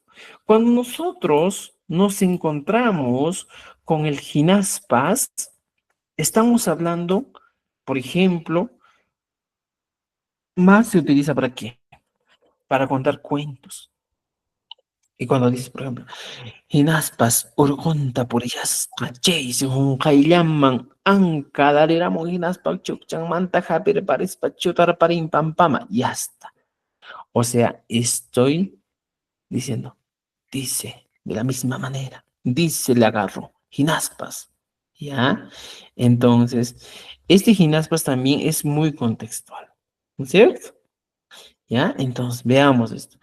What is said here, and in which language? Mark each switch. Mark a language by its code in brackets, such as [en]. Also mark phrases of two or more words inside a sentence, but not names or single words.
[es] Cuando nosotros nos encontramos con el ginaspas, estamos hablando, por ejemplo, más se utiliza para qué? Para contar cuentos. Y cuando dices, por ejemplo, [qu] hinaspas urqunta puriyasqa chaysi hunkayllaman anka dariramun hinaspa chukchanmanta hapirparispa chutarparin pampama. [es] Ya está. O sea, estoy diciendo, dice, de la misma manera. Dice, le agarro. Hinaspas. ¿Ya? Entonces, este hinaspas también es muy contextual. ¿No es cierto? ¿Ya? Entonces, veamos esto.